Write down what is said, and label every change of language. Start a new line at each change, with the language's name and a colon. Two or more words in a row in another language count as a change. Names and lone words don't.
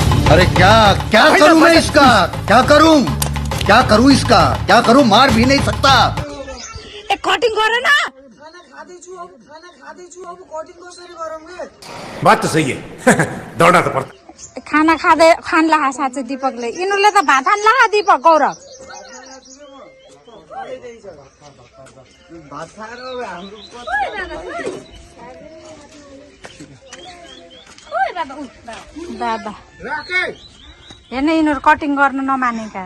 Hindi: अरे क्या क्या करूं मैं इसका क्या करूं इसका क्या करूं मार भी नहीं सकता
Nepali: ए कटिङ गर न
Hindi: बात तो सही है दौड़ना तो पड़ता
Nepali: खाना खान ला साँच्चै दिपकले यिनीहरूले त भात खान ला दिपक गौरव दादा हेर्न यिनीहरू कटिङ गर्न नमानेका